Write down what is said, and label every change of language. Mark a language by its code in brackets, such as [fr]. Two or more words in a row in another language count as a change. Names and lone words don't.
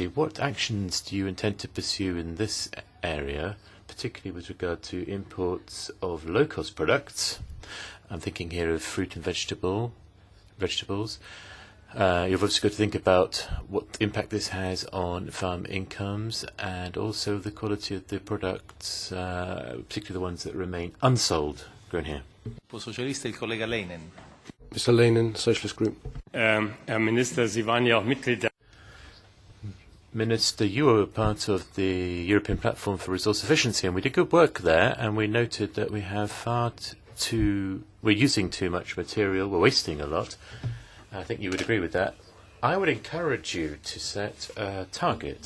[en] What actions do you intend to pursue in this area, particularly with regard to imports of low-cost products? I'm thinking here of fruit and vegetables. You've also got to think about what impact this has on farm incomes and also the quality of the products, particularly the ones that remain unsold, grown here. [it] Socialista, il collega Leinen. [en] Mr. Leinen, Socialist Group. [de] Herr Minister, Sie waren ja auch Mitglied der [en] Minister, you were part of the European Platform for Resource Efficiency, and we did good work there, and we noted that we have we're using too much material, we're wasting a lot. I think you would agree with that. I would encourage you to set a target.